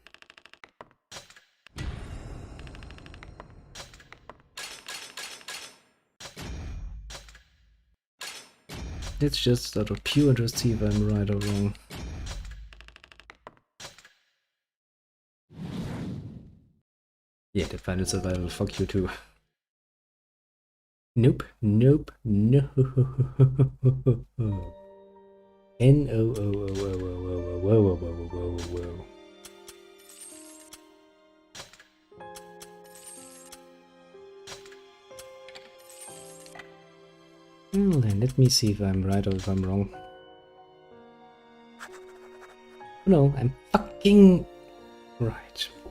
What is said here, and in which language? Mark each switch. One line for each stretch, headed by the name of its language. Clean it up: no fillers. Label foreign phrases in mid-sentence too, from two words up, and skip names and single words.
English: Let's just out of pure interest see if I'm right or wrong. Yeah, the final survival, fuck you too. Nope, nope, no. N-O-O-O-O-O-O-O-O-O-O-O-O-O. Well then, let me see if I'm right or if I'm wrong. No, I'm fucking right.